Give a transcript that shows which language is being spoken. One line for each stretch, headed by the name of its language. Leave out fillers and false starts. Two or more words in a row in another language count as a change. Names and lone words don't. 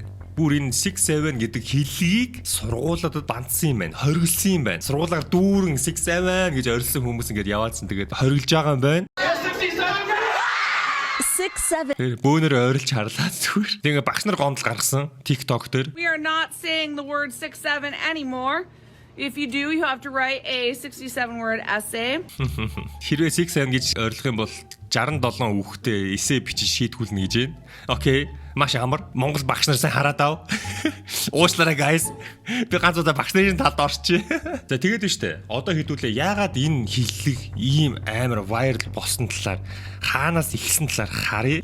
Mongolian: Бүр энэ 6-7 гэдэг хэллэгийг сургуулиудад бандсан юм байна. Хоригдсан юм байна. Сургуулаар дүүрэн 6-7 гэж орилсон хүмүүс ингээд яваадсан. Тэгээд хоригдж байгаа юм байна. 6-7. Тэр бөөнөр ойрлж харлаа зүгээр. Тэгээ багш нар гомдол гаргасан TikTok дээр.
English: We are not saying the word 6-7 anymore. If you do, you have to write a 67-word essay.
Mongolian: Хэрвээ 6-7 гэж ойрлох юм бол 67 үгтэй эссе бичиж шийдгүүлнэ гэж байна. Окей. Маш амар. Монгол багш нар сайн хараад ав. Уучлаарай guys. Би ганц удаа багш нарын талд орчих. За тэгээд нь штэ. Одоо хэдүүлээ яагаад энэ хиллэг ийм амар viral болсон талаар хаанаас эхэлсэн талаар харъя.